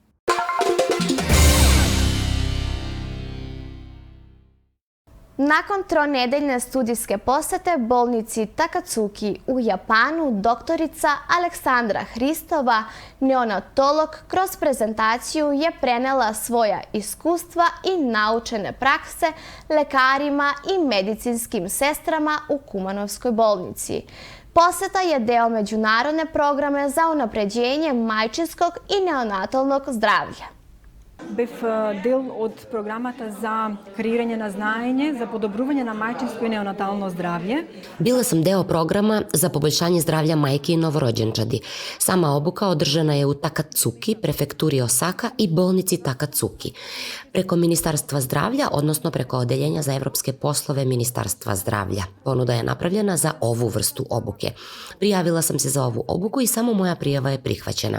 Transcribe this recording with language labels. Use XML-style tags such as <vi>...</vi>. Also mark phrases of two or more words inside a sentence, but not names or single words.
<sr>Nakon 3-nedeljne studijske posete bolnici Takatsuki u Japanu, doktorica Aleksandra Hristova, neonatolog, kroz prezentaciju je prenela svoja iskustva i naučene prakse lekarima i medicinskim sestrama u Kumanovskoj bolnici. Poseta je deo međunarodne programe za unapređenje majčinskog i neonatalnog zdravlja.</sr> <mk>бев дел од програмата за креирање на знаење за подобрување на мајчинско и неонатално здравје.</mk> <sr>Bila sam deo programa za poboljšanje zdravlja majke i novorođenčadi. Sama obuka održana je u Takatsuki, prefekturi Osaka i bolnici Takatsuki. Preko Ministarstva zdravlja, odnosno preko Odeljenja za evropske poslove Ministarstva zdravlja. Ponuda je napravljena za ovu vrstu obuke. Prijavila sam se za ovu obuku i samo moja prijava je prihvaćena.</sr>